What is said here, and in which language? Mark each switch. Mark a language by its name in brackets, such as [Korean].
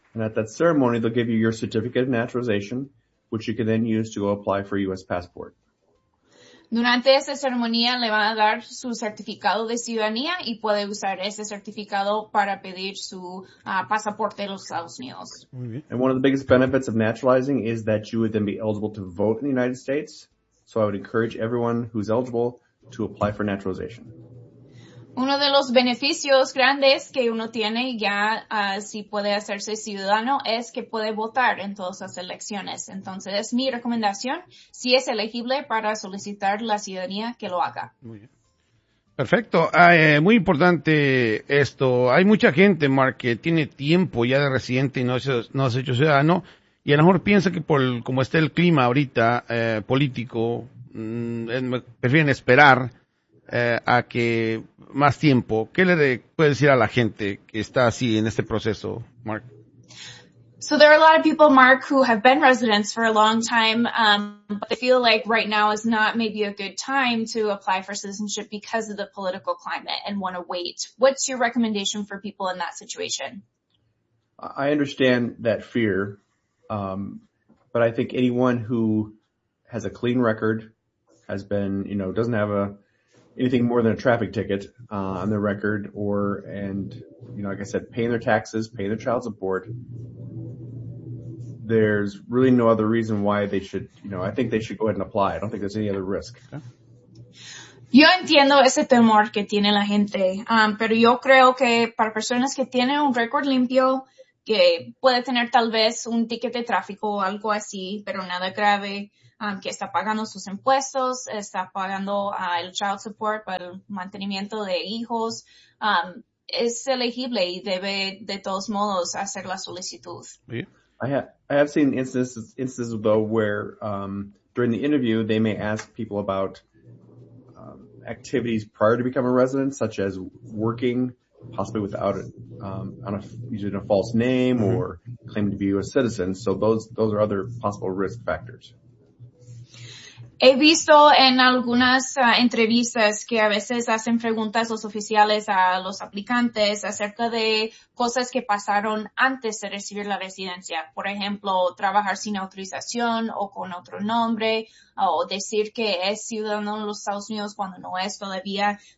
[English] And at that ceremony, they'll give you your certificate of naturalization, which you can then use to go apply for a U.S. passport. [Spanish] Durante esa ceremonia le van a dar su certificado de ciudadanía y puede usar ese certificado para pedir su pasaporte de los Estados Unidos. [English] And one of the biggest benefits of naturalizing is that you would then be eligible to vote in the United States. So I would encourage everyone who's eligible to apply for naturalization. [Spanish] Uno de los beneficios grandes que uno tiene ya si puede hacerse ciudadano es que puede votar en todas las elecciones. Entonces, es mi recomendación, si es elegible para solicitar la ciudadanía, que lo haga. Muy bien. Perfecto. Muy importante esto. Hay mucha gente, Mark, que tiene tiempo ya de residente y no has hecho ciudadano. Y a lo mejor piensa que como está el clima ahorita, político, prefieren esperar a que más tiempo. ¿Qué le puede decir a la gente que está así en este proceso, Mark? [English] So there are a lot of people, Mark, who have been residents for a long time, but they feel like right now is not maybe a good time to apply for citizenship because of the political climate and want to wait. What's your recommendation for people in that situation? I understand that fear, but I think anyone who has a clean record, has been, you know, doesn't have anything more than a traffic ticket on their record, like I said, paying their taxes, paying their child support. There's really no other reason why they should, I think they should go ahead and apply. I don't think there's any other risk. [Spanish] Yo entiendo ese temor que tiene la gente, pero yo creo que para personas que tienen un récord limpio, que puede tener tal vez un ticket de tráfico o algo así, pero nada grave, que está pagando sus impuestos, está pagando el [English] child support [Spanish] para el mantenimiento de hijos, es elegible y debe de todos modos hacer la solicitud. [English] I have seen instances though where during the interview they may ask people about activities prior to becoming a resident, such as working, possibly without it, using a false name or claiming to be a U.S. citizen. So those are other possible risk factors. [Spanish] He visto en algunas entrevistas que a veces hacen preguntas los oficiales a los aplicantes acerca de cosas que pasaron antes de recibir la residencia. Por ejemplo, trabajar sin autorización o con otro nombre o decir que es ciudadano de los Estados Unidos cuando no es todavía.